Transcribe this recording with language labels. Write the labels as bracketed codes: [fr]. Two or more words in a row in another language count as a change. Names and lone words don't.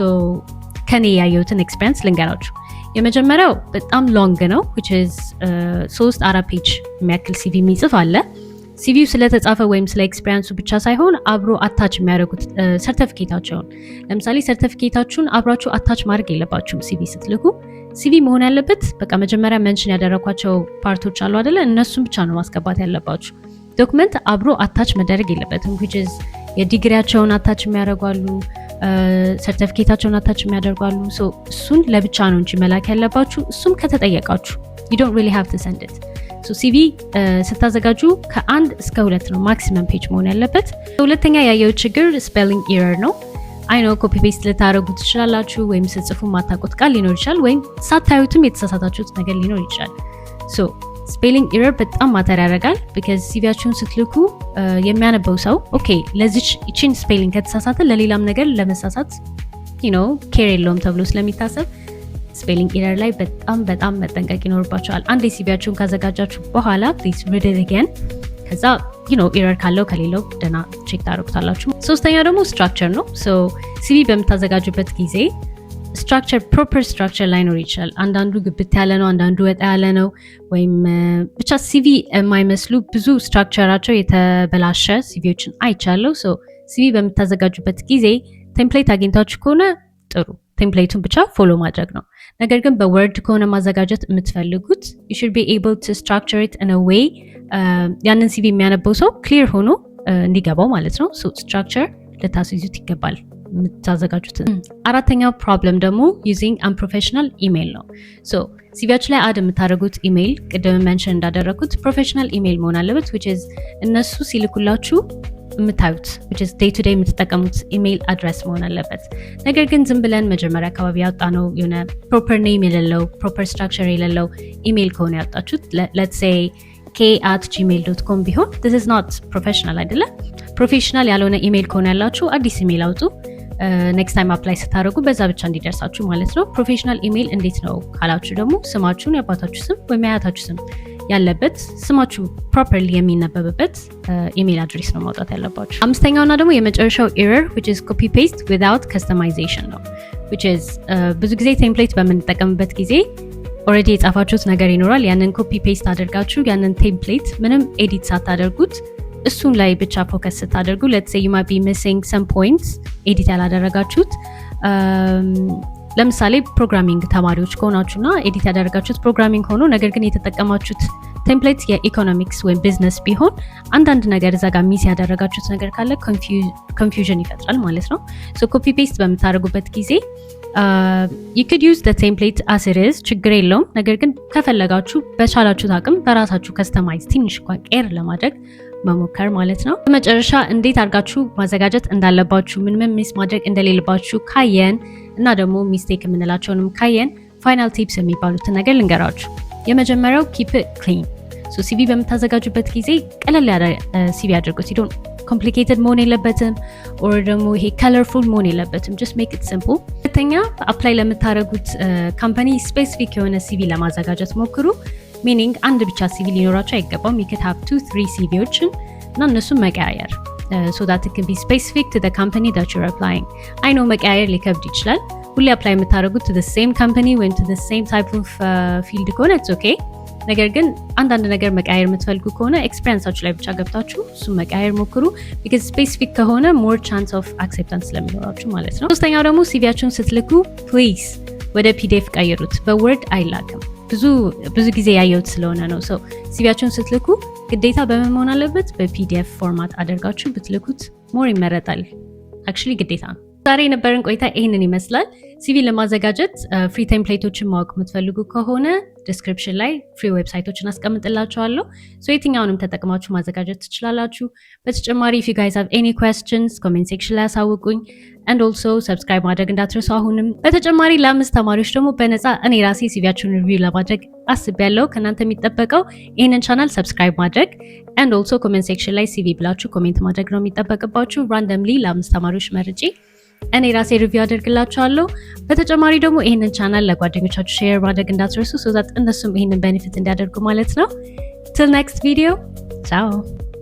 [am] ከኔ ያየሁትን ኤክስፒሪየንስ ልንገራችሁ። የመጀመሪያው በጣም ሎንግ ነው [en] which is [am] 3-4 ፔጅ የሚያክል ሲቪ የሚጽፍ አለ። ሲቪው ስለተጻፈ ወይም ስለ ኤክስፒሪየንሱ ብቻ ሳይሆን አብሮ አታች የሚያደርጉት ሰርቲፊኬታቸውን። ለምሳሌ ሰርቲፊኬታችሁን አብራችሁ አታች ማድረግ የለባችሁም ሲቪ ስትልኩ። ሲቪ መሆን ያለበት በቃ መጀመሪያ ሜንሽን ያደረኳቸው ፓርቶች አሉ አይደለ? እነሱን ብቻ ነው ማስገባት ያለባችሁ። ዶክመንት አብሮ አታች መደረግ የለበትም [en] which is [am] የዲግሪያቸውን አታች የሚያደርጓሉ፣ ሰርቲፊኬታቸውን አታች የሚያደርጓሉ። እሱን ለብቻ ነው እንጂ መላክ ያለባችሁ። እሱም ከተጠየቃችሁ [en] you don't really have to send it። [am] ሲቪ ስታዘጋጁ ከ1 እስከ 2 ነው [en] maximum page [am] መሆን ያለበት። ሁለተኛ ያየው ችግር [en] spelling error [am] ነው። አይኖ [en] copy paste [am] ልታደርጉ ትችላላችሁ፣ ወይም ስትጽፉ ማታውቁት ቃል ሊኖር ይችላል፣ ወይም ሳታዩትም የተሳሳታችሁት ነገር ሊኖር ይችላል። [en] spelling error [am] በጣም ማተር ያደርጋል። because ሲቪያችሁን ስትልኩ የሚያነበው ሰው ኦኬ ለዚች እቺን ስፔሊንግ ከተሳሳተ ለሌላም ነገር ለመሳሳት ኬር የለውም ተብሎ ስለሚታሰብ [en] spelling error [am] ላይ በጣም መጠንቀቅ ይኖርባቸዋል። አንድ ሲቪያችሁን ካዘጋጃችሁ በኋላ [en] please read it again። [am] ከዛ ኤረር ካለው ከሌለው ደና ቼክ ታደርጉታላችሁ። ሶስተኛው ደግሞ ስትራክቸር ነው። ሲቪ በምታዘጋጁበት ጊዜ [en] structure proper structure [am] ላይኖር ይችላል። አንዳንዱ ግብት ያለ ነው፣ አንዳንዱ ወጣ ያለ ነው፣ ወይም ብቻ ሲቪ የማይመስሉ ብዙ ስትራክቸራቸው የተበላሸ ሲቪዎችን አይቻለሁ። ሲቪ በምታዘጋጁበት ጊዜ ቴምፕሌት አግኝታችሁ ከሆነ ጥሩ ቴምፕሌቱን ብቻ ፎሎ ማድረግ ነው። ነገር ግን በወርድ ከሆነ ማዘጋጀት የምትፈልጉት [en] you should be able to structure it in a [am] way ያንን ሲቪ የሚያነበው ሰው ክሊር ሆኖ እንዲገባው ማለት ነው። ስትራክቸር ልታስይዙት ይገባል የምታዘጋጁት። አራተኛው ፕሮብለም ደግሞ using [en] unprofessional email [am] ነው። ሲቪያችሁ ላይ አድ የምታደርጉት ኢሜይል ቅድም ሜንሽን እንዳደረኩት [en] professional email [am] መሆን አለበት [en] which is [am] እነሱ ሲልኩላችሁ የምታዩት [en] which is day to day [am] የምትጠቀሙት [en] email address [am] መሆን አለበት። ነገር ግን ዝም ብለን መጀመሪያ አካባቢ ያወጣነው የሆነ [en] proper name [am] የሌለው [en] proper structure [am] የሌለው ኢሜይል ከሆነ ያወጣችሁት [en] let's say k@gmail.com [am] ቢሆን [en] this is not professional [am] አይደለ? ፕሮፌሽናል ያልሆነ ኢሜይል ከሆነ ያላችሁ አዲስ ኢሜይል አውጡ። [en] next time apply [am] ስታደርጉ በዛ ብቻ እንዲደርሳችሁ ማለት ነው። [en] professional email [am] እንዴት ነው ካላችሁ ደግሞ ስማችሁን፣ የአባታችሁ ስም ወይም የአያታችሁ ስም ያለበት ስማችሁ ፕሮፐርሊ የሚነበብበት [en] email address [am] ነው ማውጣት ያለባችሁ። አምስተኛውና ደግሞ የመጨረሻው ኤረር [en] which is copy paste without customization [am] ነው [en] which is [am] ብዙ ጊዜ ቴምፕሌት በምንጠቀምበት ጊዜ ኦልሬዲ የጻፋችሁት ነገር ይኖራል። ያንን [en] copy paste [am] አድርጋችሁ ያንን ቴምፕሌት ምንም ኤዲት ሳታደርጉት እሱን ላይ ብቻ ፎከስ ስታደርጉ [en] let's say you might be missing some points [am] ኤዲት ያላደረጋችሁት ለምሳሌ ፕሮግራሚንግ ተማሪዎች ከሆናችሁና ኤዲት ያደረጋችሁት ፕሮግራሚንግ ሆኖ ነገር ግን የተጠቀማችሁት ቴምፕሌት የኢኮኖሚክስ ወይም ቢዝነስ ቢሆን አንዳንድ ነገር እዛ ጋር ሚስ ያደረጋችሁት ነገር ካለ ኮንፊውዥን ይፈጥራል ማለት ነው። ሶ [en] copy paste [am] በምታደርጉበት ጊዜ [en] you could use the template as it is [am] ችግር የለውም። ነገር ግን ከፈለጋችሁ በቻላችሁት አቅም በራሳችሁ ከስተማይዝ ትንሽ እንኳን ቄር ለማድረግ መሞከር ማለት ነው። በመጨረሻ እንዴት አድርጋችሁ ማዘጋጀት እንዳለባችሁ ምን ሚስ ማድረግ እንደሌለባችሁ ካየን እና ደግሞ ሚስቴክ የምንላቸውንም ካየን [en] final tips [am] የሚባሉትን ነገር ልንገራችሁ። የመጀመሪያው [en] keep it clean። [am] ሶ ሲቪ በምታዘጋጁበት ጊዜ ቀለል ያለ ሲቪ አድርጉት። you [en] don't complicated [am] መሆን የለበትም or ደግሞ ይሄ colorful መሆን የለበትም። [en] just make it simple። [am] ሁለተኛ አፕላይ ለምታደርጉት ካምፓኒ ስፔሲፊክ የሆነ ሲቪ ለማዘጋጀት ሞክሩ። ሚኒንግ አንድ ብቻ ሲቪ ሊኖራችሁ አይገባም። [en] you could have 2-3 [am] ሲቪዎችን እና እነሱን መቀያየር [en] so that it can be specific to the company that you're applying። I know [am] መቀያየር ሊከብድ ይችላል። ሁሌ አፕላይ የምታደርጉት [en] to the same company [am] ወይም [en] to the same type of field [am] ከሆነ [en] it's okay። [am] ነገር ግን አንዳንድ ነገር መቀያየር የምትፈልጉ ከሆነ ኤክስፒሪየንሳችሁ ላይ ብቻ ገብታችሁ እሱን መቀያየር ሞክሩ። [en] because specific [am] ከሆነ [en] more chance of acceptance [am] ስለሚኖራችሁ ማለት ነው። ሶስተኛው ደግሞ ሲቪያችሁን ስትልኩ please ወደ ፒዲኤፍ ቀይሩት። በወርድ አይላክም። ብዙ ጊዜ ያየሁት ስለሆነ ነው። ሶ ሲቪያችሁን ስትልኩ ግዴታ በምን መሆን አለበት? በፒዲኤፍ ፎርማት አድርጋችሁ ብትልኩት ሞር ይመረጣል። አክቹሊ ግዴታ ነው። ዛሬ የነበረን ቆይታ ይሄንን ይመስላል። ሲቪ ለማዘጋጀት [en] free templates [am] ማወቅ የምትፈልጉ ከሆነ ዲስክሪፕሽን ላይ [en] free websites [am] አስቀምጥላችኋለሁ። ሶ የትኛውንም ተጠቅማችሁ ማዘጋጀት ትችላላችሁ። በተጨማሪ [en] if you guys have any questions comment section [am] ላይ አሳውቁኝ [en] and also subscribe [am] ማድረግ እንዳትረሱ። አሁንም በተጨማሪ ለ5 ተማሪዎች ደግሞ በነፃ እኔ ራሴ ሲቪያችሁን ሪቪው ለማድረግ አስቤያለሁ። ከናንተ የሚጠበቀው ይሄንን [en] channel subscribe [am] ማድረግ [en] and also comment section [am] ላይ ሲቪ ብላችሁ ኮሜንት ማድረግ ነው የሚጠበቅባችሁ። randomly ለ5 ተማሪዎች መርጬ እኔ ራሴ ሪቪው አደርግላችኋለሁ። በተጨማሪ ደግሞ ይሄንን ቻናል ለጓደኞቻችሁ ሼር ማድረግ እንዳትረሱ [en] so that [am] እነሱም ይሄንን ቤኔፊት እንዲያደርጉ ማለት ነው። [en] till next video ciao